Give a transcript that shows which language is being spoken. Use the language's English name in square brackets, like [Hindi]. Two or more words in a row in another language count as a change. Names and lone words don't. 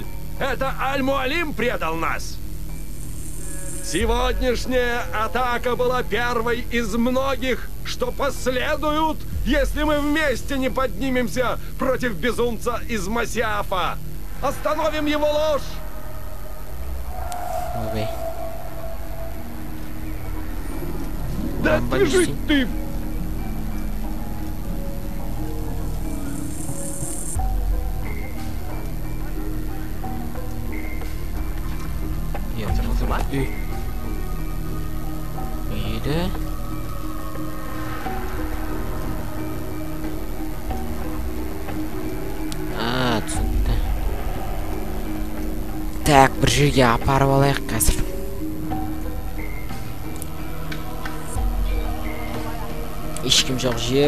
[Russian] Это Аль-Муалим предал нас. Сегодняшняя атака была первой из многих, что последуют, если мы вместе не поднимемся против безумца из Масиафа. Остановим его ложь! Да отвяжись ты! [Turkish] İyi de. [Kazakh] Түсінікті. Так, бір жерге апарып алайық қазір. Ешкім жоқ жер.